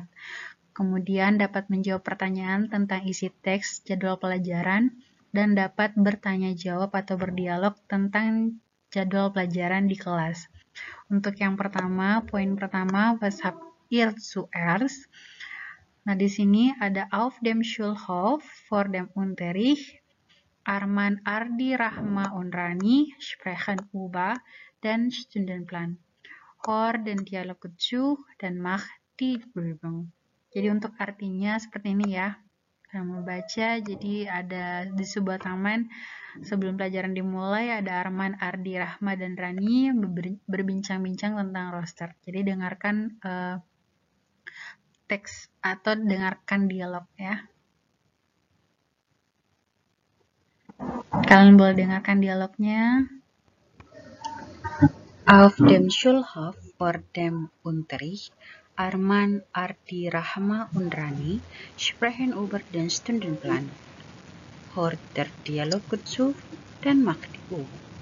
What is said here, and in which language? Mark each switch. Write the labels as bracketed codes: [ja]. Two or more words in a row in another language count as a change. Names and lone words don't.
[id] Kemudian dapat menjawab pertanyaan tentang isi teks jadwal pelajaran dan dapat bertanya jawab atau berdialog tentang jadwal pelajaran di kelas. Untuk yang pertama, poin pertama, [de] was habt ihr zuerst? [id] Nah, di sini ada [de] auf dem Schulhof vor dem Unterricht. Arman, Ardi, Rahma, und Rani sprechen über den Stundenplan. Hör den Dialog zu dan mach die Übung. [id] Jadi untuk artinya seperti ini ya. Kamu baca, jadi ada di sebuah taman sebelum pelajaran dimulai ada Arman, Ardi, Rahma, dan Rani berbincang-bincang tentang roster. Jadi dengarkan teks atau dengarkan dialog ya. Kalian boleh dengarkan dialognya. [de] Auf dem Schulhof vor dem Unterricht Arman, Ardi, Rahma und Rani sprechen über den Stundenplan. Hört der Dialog zu, dann macht die Übung.